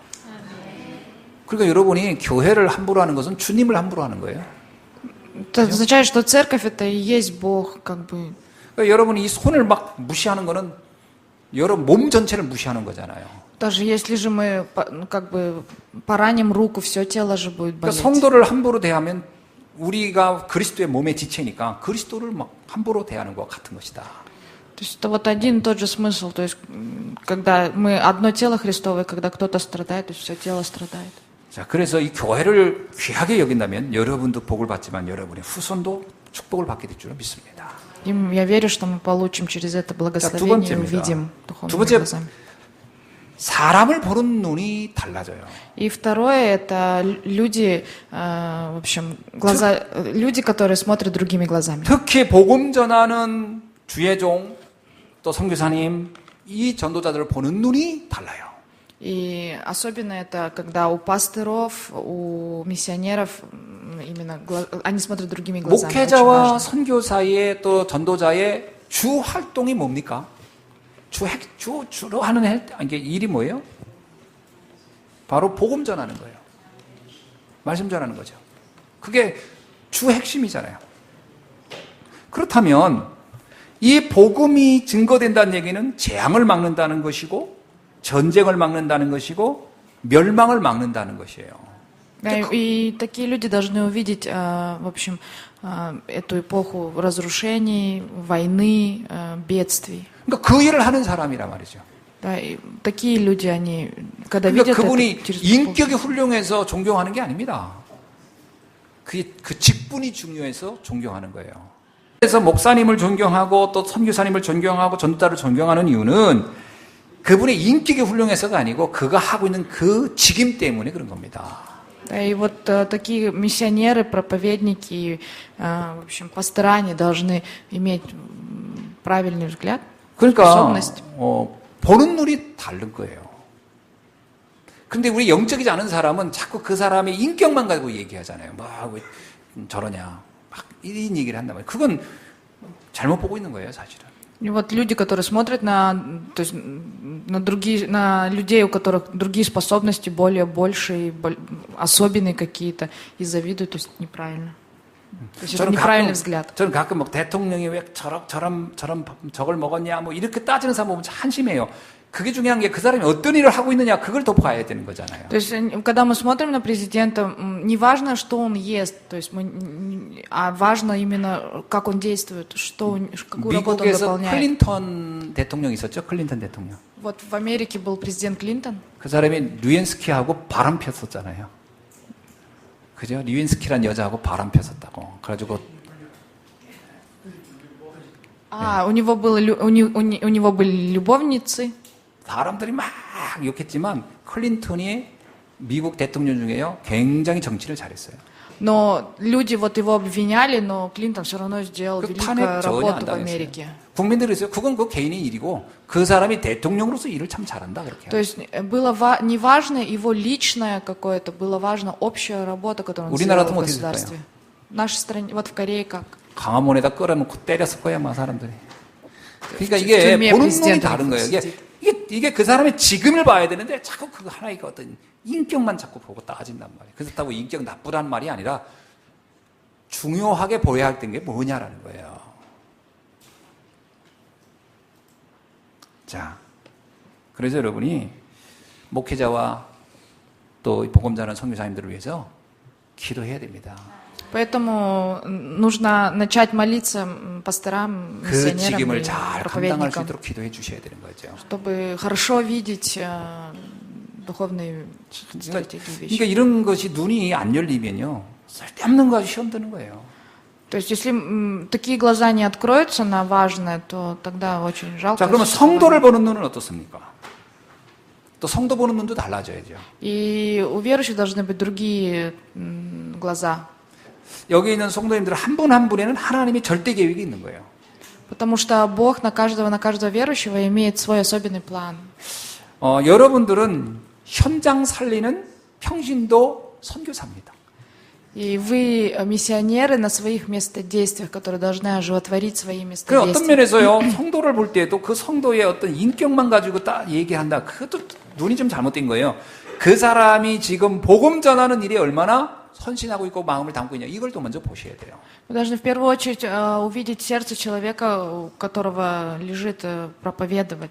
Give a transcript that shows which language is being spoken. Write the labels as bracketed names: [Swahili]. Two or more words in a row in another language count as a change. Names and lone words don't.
[Korean] 그러니까 여러분이 교회를 함부로 하는 것은 주님을 함부로 하는 거예요. [Russian] Это означает, что церковь это и есть Бог, как бы. [Korean] 그러니까 여러분이 이 손을 막 무시하는 거는 여러분 몸 전체를 무시하는 거잖아요. [Russian] Даже если же мы как бы пораним руку, все тело же будет [Korean] 그러니까 [Russian] болеть. [Korean] 성도를 함부로 대하면 우리가 그리스도의 몸의 지체니까 그리스도를 막 함부로 대하는 것과 같은 것이다. [Russian] То есть это вот один и тот же смысл. То есть когда мы одно тело Христово, когда кто-то страдает, то есть все тело страдает. [Korean] 자, 그래서 이 교회를 귀하게 여긴다면 여러분도 복을 받지만 여러분의 후손도 축복을 받게 될 줄을 믿습니다. [Russian] И я верю, что мы получим через это благословение и увидим духовными глазами. [Korean] 사람을 보는 눈이 달라져요. [Russian] И второе, это люди, в общем, глаза, люди, которые смотрят другими глазами. [Korean] 특히 복음 전하는 주의 종, 또 선교사님, 이 전도자들을 보는 눈이 달라요. [Russian] И особенно это, когда у пасторов, у миссионеров, именно они смотрят другими глазами. Очень [Korean] 목회자와 [Russian] важно. [Korean] 선교사의 또 전도자의 주 활동이 뭡니까? 주로 하는 이게 일이 뭐예요? 바로 복음 전하는 거예요. 말씀 전하는 거죠. 그게 주 핵심이잖아요. 그렇다면 이 복음이 증거된다는 얘기는 재앙을 막는다는 것이고 전쟁을 막는다는 것이고 멸망을 막는다는 것이에요. [Russian] И такие люди должны увидеть, в общем, эту эпоху разрушений, войны, бедствий. [Korean] 그러니까 그 일을 하는 사람이란 말이죠. [Russian] Да, и такие люди, они, когда [Korean] 그러니까 [Russian] видят [Korean] 그분이 [Russian] это через [Korean] 인격이 훌륭해서 존경하는 게 아닙니다. 그 직분이 중요해서 존경하는 거예요. 그래서 목사님을 존경하고 또 선교사님을 존경하고 전도자를 존경하는 이유는 그분의 인격이 훌륭해서가 아니고 그가 하고 있는 그 직임 때문에 그런 겁니다. [Russian] Да, и вот такие миссионеры, проповедники, в общем, пастора, они должны иметь правильный взгляд, [Korean] 그러니까 [Russian] способность. [Korean] 보는 눈이 다른 거예요. 근데 우리 영적이지 않은 사람은 자꾸 그 사람의 인격만 가지고 얘기하잖아요. 왜 저러냐, 막 이런 얘기를 한단 말이에요. 그건 잘못 보고 있는 거예요, 사실은. [Russian] И вот люди, которые смотрят то есть на людей, у которых другие способности больше, особенные какие-то, и завидуют, то есть неправильно. То есть это неправильный взгляд. [Korean] 저는 가끔 막 대통령이 왜 저걸 먹었냐, 뭐 이렇게 따지는 사람 보면 한심해요. 그게 중요한 게 그 사람이 어떤 일을 하고 있느냐, 그걸 더 봐야 되는 거잖아요. [Russian] То есть, когда мы смотрим на президента, не важно, что он ест, то есть а важно именно, как он действует, какую работу он [Korean] 미국에서 [Russian] выполняет. [Korean] 클린턴 대통령 있었죠? 클린턴 대통령. [Russian] Вот в Америке был президент Клинтон. [Korean] 그 사람이 류엔스키하고 바람 폈었잖아요. 그죠? 류엔스키란 여자하고 바람 폈었다고. 그래가지고 [Russian] У него были любовницы. [Korean] 사람들이 막 욕했지만 클린턴이 미국 대통령 중에요 굉장히 정치를 잘했어요. [Russian] Но люди вот его обвиняли, но Клинтон все равно сделал [Korean] 그 [Russian] великую [Korean] 탄핵 전혀 [Russian] работу [Korean] 안 [Russian] в [Korean] 당했어요. [Russian] Америке. [Korean] 국민들이 있어요. 그건 그 개인의 일이고 그 사람이 대통령으로서 일을 참 잘한다 그렇게. [Russian] То есть было не важно его личное какое-то, было важно общая работа, которую он [Korean] 우리나라 [Russian] сделал в [Korean] 같으면 어떻게 [Russian] государстве. В нашей стране, вот в Корее как? [Korean] 강화문에다 끌어놓고 때렸을 거야, 막 사람들이. 그러니까 [Russian] в [Korean] 이게 [Russian] тюрьме [Korean] 보는 눈이 [Russian] президента [Korean] 다른 거예요. [Russian] сидит. [Korean] 이게 그 사람의 지금을 봐야 되는데 자꾸 그 하나의 어떤 인격만 자꾸 보고 따진단 말이에요. 그렇다고 인격 나쁘다는 말이 아니라 중요하게 보여야 할 게 뭐냐라는 거예요. 자, 그래서 여러분이 목회자와 또 복음자는 선교사님들을 위해서 기도해야 됩니다. [Russian] Поэтому нужно начать молиться пасторам, [Korean] 그 [Russian] миссионерам [Korean] 직임을 [Russian] и [Korean] 잘 감당할 수 [Russian] проповедникам, [Korean] 있도록 기도해 주셔야 되는 거죠. [Russian] чтобы хорошо видеть духовные стратегии [Korean] 그러니까 [Russian] вещи. [Korean] 이런 것이 눈이 안 열리면요, 쓸데없는 거 가지고 시험 드는 거예요. [Russian] То есть, если такие глаза не откроются на важное, то тогда очень жалко. [Korean] 자, 그러면 성도를 보는 눈은 어떻습니까? 또 성도 보는 눈도 달라져야죠. [Russian] И у верующих должны быть другие глаза. [Korean] 여기 있는 성도님들 한 분 한 분에는 하나님의 절대 계획이 있는 거예요. [Russian] Потому что Бог на каждого верующего имеет свой особенный план. [Korean] 여러분들은 현장 살리는 평신도 선교사입니다. [Russian] И вы миссионеры на своих местодействиях, которые должны оживотворить свои [Korean] 그 어떤 [Russian] местодействия. [Korean] 면에서요, 성도를 볼 때에도 그 성도의 어떤 인격만 가지고 딱 얘기한다. 그것도 눈이 좀 잘못된 거예요. 그 사람이 지금 복음 전하는 일에 얼마나 선신하고 있고 마음을 담고 있냐. 이걸 또 먼저 보셔야 돼요. [Russian] Вы должны в первую очередь увидеть сердце человека, у которого лежит проповедовать.